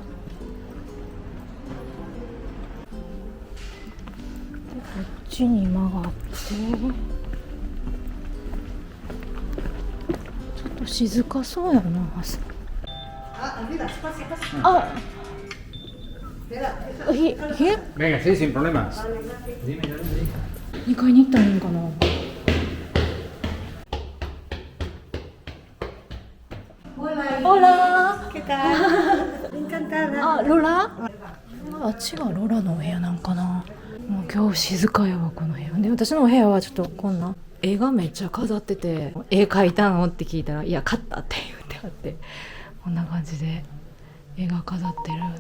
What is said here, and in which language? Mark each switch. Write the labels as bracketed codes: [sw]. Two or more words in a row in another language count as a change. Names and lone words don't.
[ja] っちに曲がってちょっと静かそうやな。あ、 [es] Venga, sí, sin problemas. [ja] 2 階に行ったらいいんかな。Hola. [es] ¿Qué tal? Encantada. [ja] あ、ロラ？あっちがロラのお部屋なんかな。もう今日静かやわこの部屋で。私のお部屋はちょっとこんな絵がめっちゃ飾ってて、絵描いたのって聞いたら、いや買ったって言ってあって、こんな感じで絵が飾ってる。